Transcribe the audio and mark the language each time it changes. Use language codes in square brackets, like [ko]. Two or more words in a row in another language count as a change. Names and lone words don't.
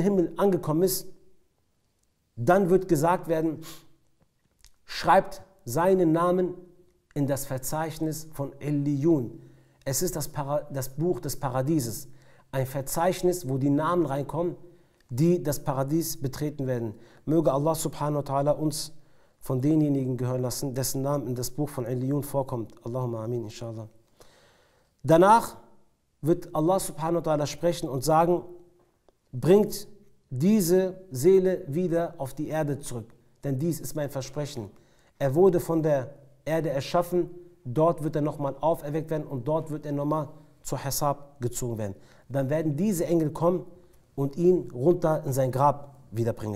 [de] Himmel angekommen ist, dann wird gesagt werden, schreibt seinen Namen in das Verzeichnis von Illiyun. Es ist das Buch des Paradieses. Ein Verzeichnis, wo die Namen reinkommen, die das Paradies betreten werden. Möge [ar] الله سبحانه وتعالى [de] uns von denjenigen gehören lassen, dessen Namen in das Buch von Illiyun vorkommt. [ar] اللهم آمين إن شاء الله. [de] Danach wird [ar] الله سبحانه وتعالى [de] sprechen und sagen, bringt diese Seele wieder auf die Erde zurück. Denn dies ist mein Versprechen. Er wurde von der Erde erschaffen, dort wird er nochmal auferweckt werden und dort wird er nochmal zur Hisab gezogen werden. Dann werden diese Engel kommen und ihn runter in sein Grab wiederbringen.